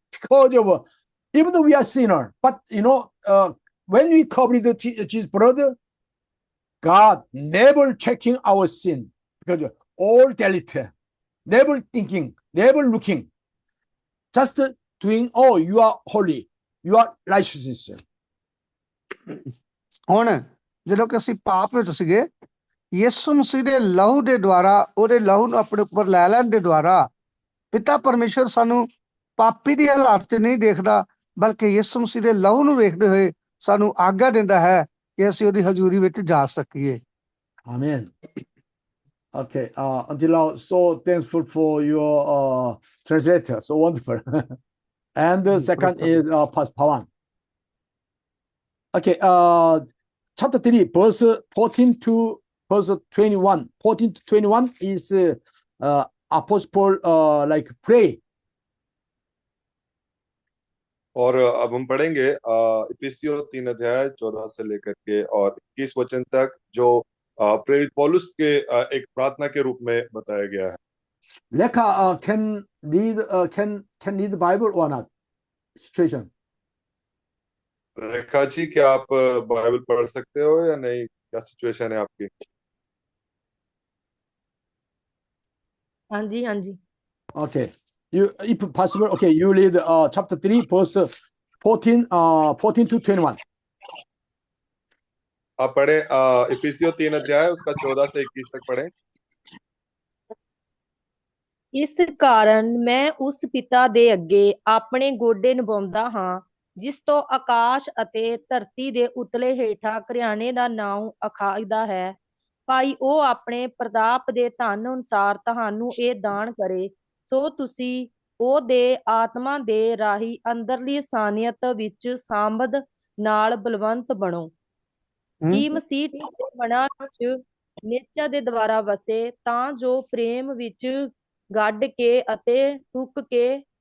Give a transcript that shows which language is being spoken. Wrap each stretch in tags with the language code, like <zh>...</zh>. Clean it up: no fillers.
<en>Because of even though we are sinner, but when we cover the Jesus' blood, God never checking our sin, because all delete, never thinking never looking, just doing, oh, you are holy, you are righteous.</en> <pa>ਹੁਣ ਜਦੋਂ ਕਿ ਅਸੀਂ ਪਾਪ ਵਿੱਚ ਸੀਗੇ, ਯਿਸੂ ਮਸੀਹ ਦੇ ਲਹੂ ਦੇ ਦੁਆਰਾ, ਉਹਦੇ ਲਹੂ ਨੂੰ ਆਪਣੇ ਉੱਪਰ ਲੈ ਲੈਣ ਦੇ ਦੁਆਰਾ ਪਿਤਾ ਪਰਮੇਸ਼ਰ ਸਾਨੂੰ ਪਾਪੀ ਦੀ ਹਾਲਾਤ 'ਚ ਨਹੀਂ ਦੇਖਦਾ, ਬਲਕਿ ਯਿਸੂ ਮਸੀਹ ਦੇ ਲਹੂ ਨੂੰ ਵੇਖਦੇ ਹੋਏ ਸਾਨੂੰ ਆਗਿਆ ਦਿੰਦਾ ਹੈ ਕਿ ਅਸੀਂ ਉਹਦੀ ਹਜ਼ੂਰੀ ਵਿੱਚ ਜਾ ਸਕੀਏ।</pa> <en>Amen. Okay, until now, so thankful for your translator, so wonderful. And the second is Pastor Pawan. Okay, chapter 3, verse 14 to verse 21. 14 to 21 is Apostle Paul like pray.</en> <hi>और अब हम पढ़ेंगे इफिसियों 3 अध्याय 14 से लेकर के और 21 वचन तक, जो प्रेरित पौलुस के एक प्रार्थना के रूप में बताया गया है।</hi> <en>Leka can read the Bible or not? Situation.</en> <hi>Rekha ji, क्या आप बाइबल पढ़ सकते हो या नहीं? क्या सिचुएशन है आपकी? हाँ जी, हाँ जी।</hi> <en>Okay, you, if possible, okay, you read chapter 3, verse 14 to 21.</en> <hi>आप पढ़े इफिसियों 3 अध्याय उसका 14 से 21 तक पढ़े।</hi> <pa>ਇਸ ਕਾਰਨ ਮੈਂ ਉਸ ਪਿਤਾ ਦੇ ਅੱਗੇ ਆਪਣੇ ਗੋਡੇ ਨਿਵਾਉਂਦਾ ਹਾਂ, ਜਿਸ ਤੋਂ ਆਕਾਸ਼ ਅਤੇ ਧਰਤੀ ਦੇ ਉਤਲੇ ਹੇਠਾਂ ਘਰਿਆਣੇ ਦਾ ਨਾਮ ਅਖਾਇਦਾ ਹੈ। ਭਾਈ ਉਹ ਆਪਣੇ ਪ੍ਰਤਾਪ ਦੇ ਧਨ ਅਨੁਸਾਰ ਤੁਹਾਨੂੰ ਇਹ ਦਾਨ ਕਰੇ, ਸੋ ਤੁਸੀਂ ਉਹਦੇ ਆਤਮਾ ਦੇ ਰਾਹੀਂ ਅੰਦਰਲੀ ਇਨਸਾਨੀਅਤ ਵਿੱਚ ਸਾਂਭਦ ਨਾਲ ਬਲਵੰਤ ਬਣੋ, ਕਿ ਮਸੀਹ ਦੇ ਮਨਾਂ ਵਿੱਚ ਨਿਸ਼ਚੈ ਦੇ ਦੁਆਰਾ ਵਸੇ, ਤਾਂ ਜੋ ਪ੍ਰੇਮ ਵਿੱਚ ਗੱਡ ਕੇ ਅਤੇ ਟੁੱਕ ਕੇ</pa>